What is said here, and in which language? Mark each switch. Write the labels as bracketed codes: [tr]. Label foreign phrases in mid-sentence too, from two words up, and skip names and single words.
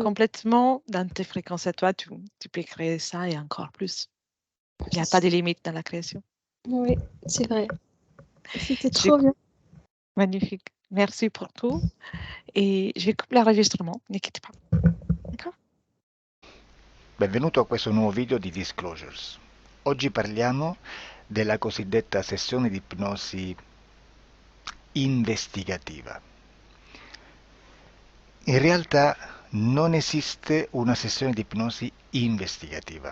[fr] complètement dans tes fréquences à toi. Tu peux créer ça et encore plus. Il n'y a pas de limite dans la création. Oui, c'est vrai. C'était Je... trop bien. Magnifique. Merci pour tout. Et je coupe l'enregistrement. N'inquiète pas. D'accord? [it] Benvenuto a questo nuovo video di Disclosures. Oggi parliamo della cosiddetta sessione di ipnosi investigativa. In realtà non esiste una sessione di ipnosi investigativa.